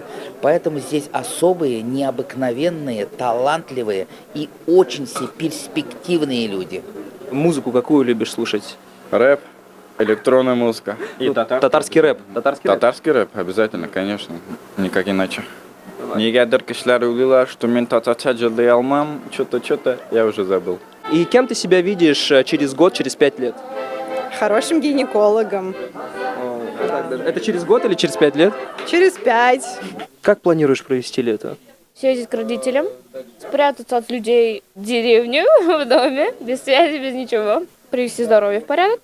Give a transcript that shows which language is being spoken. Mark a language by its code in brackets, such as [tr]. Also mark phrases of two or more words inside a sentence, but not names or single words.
[ru] Поэтому здесь особые, необыкновенные, талантливые и очень все перспективные люди. Музыку какую любишь слушать? Рэп, электронная музыка. И Татарский рэп. Татарский рэп, обязательно, конечно. Никак иначе. [tt] Негәдер кешеләр уйлыйлар, что мен татарча җырлый алмам, [ru] что-то, я уже забыл. И кем ты себя видишь через год, через 5 лет? Хорошим гинекологом. Это через год или через 5 лет? Через 5. Как планируешь провести лето? Съездить к родителям, спрятаться от людей в деревню, в доме, без связи, без ничего, привести здоровье в порядок.